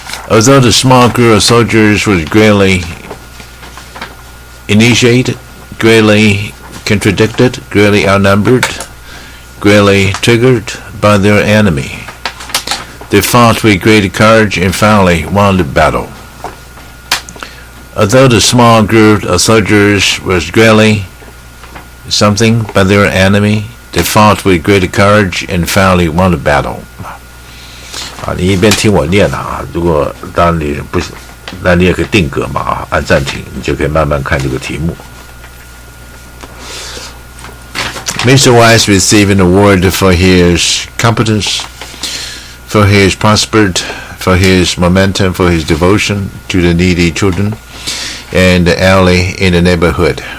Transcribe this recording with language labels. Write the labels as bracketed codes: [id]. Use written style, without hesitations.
[en] Although the small group of soldiers was greatly initiated, greatly contradicted, greatly outnumbered, greatly triggered by their enemy, they fought with great courage and finally won the battle. Although the small group of soldiers was greatly something by their enemy, they fought with great courage and finally won the battle. [zh] 啊，你一边听我念啊，如果当然你不行，那你也可以定格嘛啊，按暂停，你就可以慢慢看这个题目。 [en] Mr. Wise received an award for his competence, for his prospered, for his momentum, for his devotion to the needy children and the elderly in the neighborhood.